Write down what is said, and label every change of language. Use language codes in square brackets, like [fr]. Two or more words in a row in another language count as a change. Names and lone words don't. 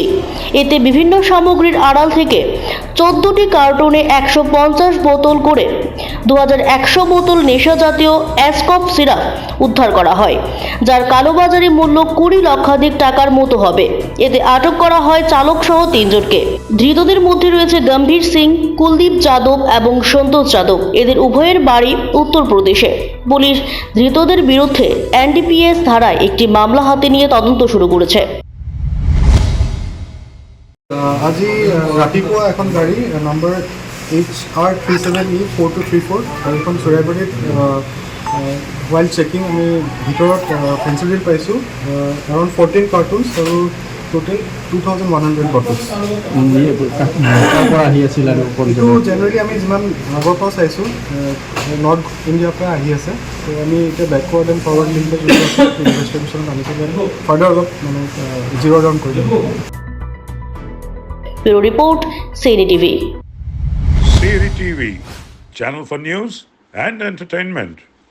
[bn] এতে বিভিন্ন সামগ্রীর আড়াল থেকে 14টি কার্টুনে 150 বোতল করে 2100 বোতল নেশা জাতীয় অ্যাসকফ সিরাপ উদ্ধার করা হয়, যার কালোবাজারি মূল্য 20 লক্ষাধিক টাকার মতো হবে। এতে আটক করা হয় চালক সহ 3 জনকে। ধৃতদের মধ্যে রয়েছে গম্ভীর সিং, কুলদীপ যাদব এবং সন্তোষ যাদব। এদের উভয়ের বাড়ি উত্তরপ্রদেশে। পুলিশ ধৃতদের বিরুদ্ধে NDPS ধারায় একটি মামলা হাতে নিয়ে তদন্ত শুরু করেছে। [as] আজি ৰাতিপুৱা এখন গাড়ী নম্বৰ HR37E4234 গাড়ীখন চৰাইবাৰীত [en] wild checking [as] আমি ভিতৰত ফেঞ্চিডিল পাইছোঁ [en] around 14 cartons [as] আৰু [en] total 2100 bottles. [as] এইটো জেনেৰেলি আমি যিমান আগৰ পৰা চাইছোঁ নৰ্থ ইণ্ডিয়াৰ পৰা আহি আছে। তো আমি এতিয়া [en] backward and forward link [as] যদি ইনভেষ্টিগেশ্যনত আনিছোঁ ফাৰ্ডাৰ অলপ মানে [en] zero down [as] কৰি দিম। [en] Bureau Report, Seni TV. Seni TV, channel for news and entertainment.